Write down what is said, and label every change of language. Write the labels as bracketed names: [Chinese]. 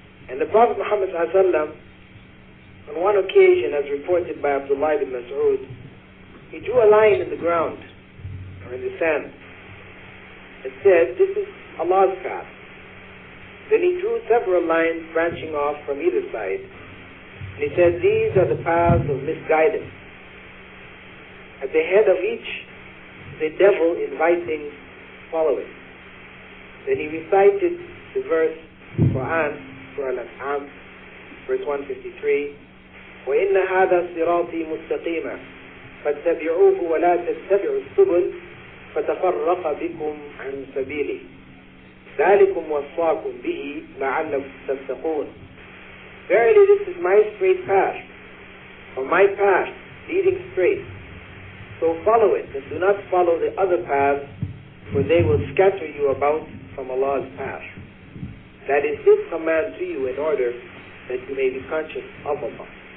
[English] And the Prophet Muhammad ﷺ, on one occasion, as reported by Abdullah ibn Mas'ud, he drew a line in the ground, or in the sand, and said, this is Allah's path. Then he drew several lines branching off from either side, and he said, these are the paths of misguidance. At the head of each, the devil inviting following. Then he recited the verse, Quran, Surah Al-An'am, verse 153, [Arabic] وَإِنَّ هَذَا صِرَاطِي مُسْتَقِيمًا فَاتَّبِعُوهُ وَلَا تَتَّبِعُوا السُّبُلَ فَتَفَرَّقَ بِكُمْ عَنْ سَبِيلِهِ ذَلِكُمْ وَصَّاكُمْ بِهِ لَعَلَّكُمْ تَتَّقُونَ. [English] Verily, this is my straight path, or my path, leading straight. So follow it, and do not follow the other paths, for they will scatter you about from Allah's path. That is His command to you in order that you may be conscious of Allah.